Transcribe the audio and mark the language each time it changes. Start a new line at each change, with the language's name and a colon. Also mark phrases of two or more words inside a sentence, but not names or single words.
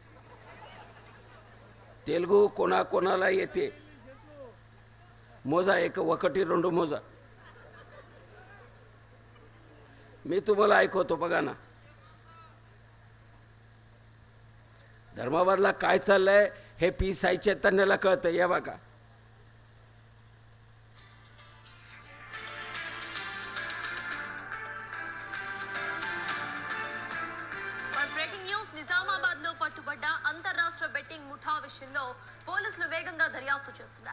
Marathi: तेलुगू कोणाकोणाला येते मोजा. एक
Telugu: ఒకటి రెండు
Marathi: मोजा. मी तुम्हाला ऐकवतो बघा ना. धर्माबादला काय चाललंय हे पी साई चैतन्याला कळतं. या बघा.
English: breaking news.
Telugu: నిజామాబాద్ లో పట్టుబడ్డ అంతర్రాష్ట్ర బెట్టింగ్ ముఠా విషయంలో పోలీసులు వేగంగా దర్యాప్తు చేస్తున్నారు.